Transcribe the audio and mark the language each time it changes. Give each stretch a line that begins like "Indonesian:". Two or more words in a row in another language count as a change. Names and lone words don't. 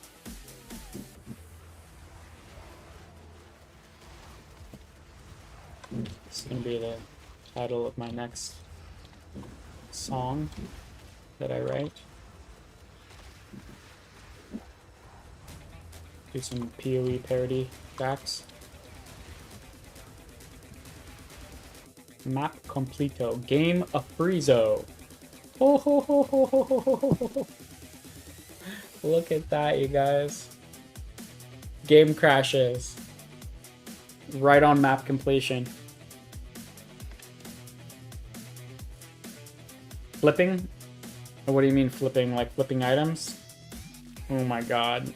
English: This is going to be the title of my next song that I write. Do some PoE parody tracks. Map completo. Game of Friezo. Ho ho ho ho ho ho ho ho ho. Look at that, you guys. Game crashes. Right on map completion. Flipping? What do you mean flipping? Like flipping items? Oh my god.